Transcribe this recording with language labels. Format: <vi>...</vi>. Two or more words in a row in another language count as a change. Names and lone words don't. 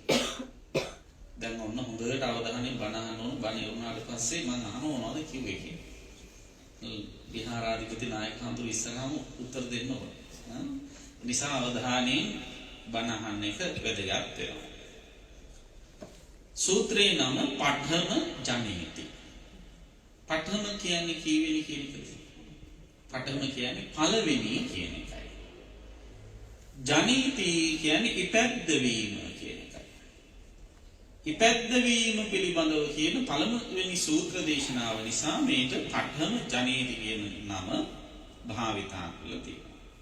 <si>දැන් ඔන්න හොඳට අවධානයෙන් බණ අහන්න ඕන. බණ ඉවරනාට පස්සේ මම අහනවද කිව්වේ කියලා. විහාරාධිපති නායක හඳු ඉස්සරහම උත්තර දෙන්න ඕන. නිසා අවධානයෙන් බණ අහන්න එක වැදගත් වෙනවා. සූත්‍රයේ නම පඨම ජනේති. පඨම කියන්නේ කීවෙනි කියන එකද? පඨම කියන්නේ පළවෙනි කියන එකයි. ජනේති කියන්නේ ඉපැද්ද වීම කියන එකයි. ඉපැද්දවීම පිළිබඳව කියන පළමුවෙනි සූත්‍ර දේශනාව නිසා මේට පඨම ජනේති කියන නම භාවිතා කරලා තියෙනවා.</si>